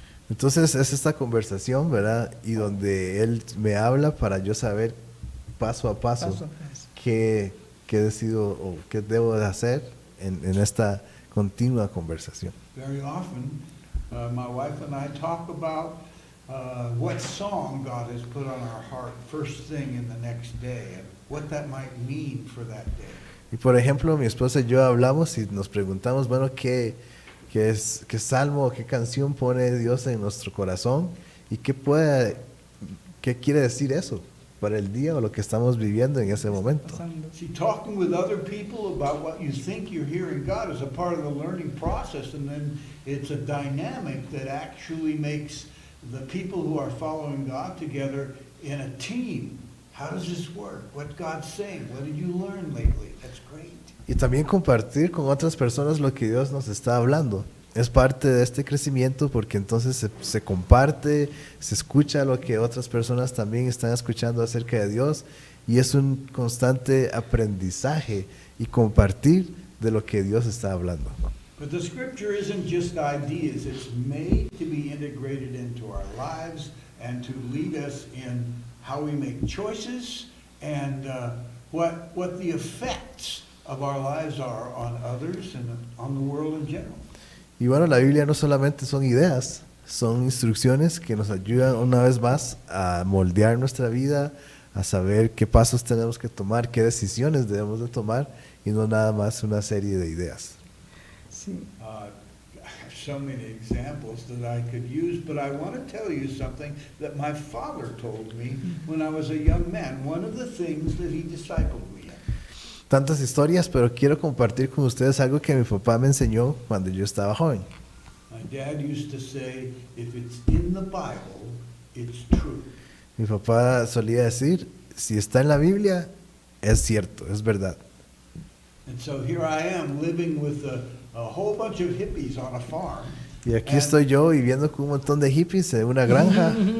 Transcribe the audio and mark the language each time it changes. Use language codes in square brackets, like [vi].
[es] Entonces es esta conversación, ¿verdad? Y donde Él me habla para yo saber paso a paso qué decido o qué debo de hacer en esta continua conversación. [en] Very often, my wife and I talk about what song God has put on our heart first thing in the next day and what that might mean for that day. [es] Y por ejemplo, mi esposa y yo hablamos y nos preguntamos, bueno, qué salmo o qué canción pone Dios en nuestro corazón y qué quiere decir eso para el día o lo que estamos viviendo en ese momento. [en] See, talking with other people about what you think you're hearing God is a part of the learning process, and then it's a dynamic that actually makes the people who are following God together in a team. How does this work? What God's saying? What did you learn lately? That's great. [es] Y también compartir con otras personas lo que Dios nos está hablando. Es parte de este crecimiento porque entonces se comparte, se escucha lo que otras personas también están escuchando acerca de Dios y es un constante aprendizaje y compartir de lo que Dios está hablando. [en] But the scripture isn't just ideas. It's made to be integrated into our lives and to lead us in how we make choices and what the effects of our lives are on others and on the world in general. [es] Y bueno, la Biblia no solamente son ideas, son instrucciones que nos ayudan una vez más a moldear nuestra vida, a saber qué pasos tenemos que tomar, qué decisiones debemos de tomar y no nada más una serie de ideas. Sí. [en] I have so many examples that I could use, but I want to tell you something that my father told me when I was a young man. One of the things that he discipled me in. [es] Tantas historias, pero quiero compartir con ustedes algo que mi papá me enseñó cuando yo estaba joven. [en] My dad used to say, if it's in the Bible, it's true. [es] Mi papá solía decir, si está en la Biblia, es cierto, es verdad. [en] And so here I am living with a whole bunch of hippies on a farm. [es] Y aquí estoy yo viviendo con un montón de hippies en una granja.